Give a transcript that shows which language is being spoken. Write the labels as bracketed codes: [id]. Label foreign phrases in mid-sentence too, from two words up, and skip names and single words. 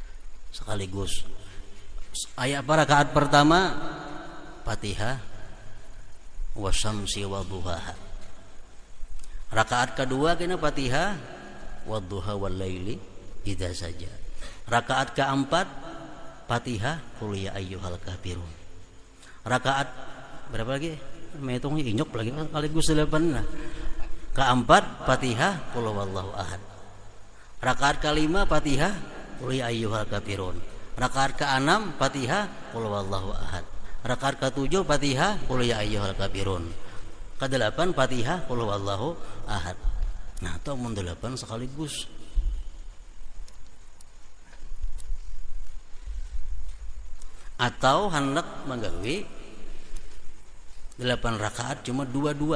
[bjn] Ayat rakaat pertama Fatihah [ar] والشمس وضحاها. [bjn] Rakaat kedua kena Fatihah [ar] والضحى والليل إذا سجى. [bjn] Rakaat keempat Fatihah [ar] قل يا أيها الكافرون. [bjn] Rakaat berapa lagi? Mehitungnya inyok lagi kali Gus 8 nah. Keempat Fatihah [ar] قل هو الله أحد. [bjn] Rakaat kelima Fatihah [ar] قل يا أيها الكافرون. [bjn] Rakaat keenam Fatihah [ar] قل هو الله أحد. [bjn] Rakaat ketujuh Fatihah [ar] قل يا أيها الكافرون. [bjn] Kedelapan Fatihah [ar] قل هو الله أحد. [bjn] Nah, itu mun 8 sekaligus. Atau hendak menggawe 8 rakaat cuma 2-2.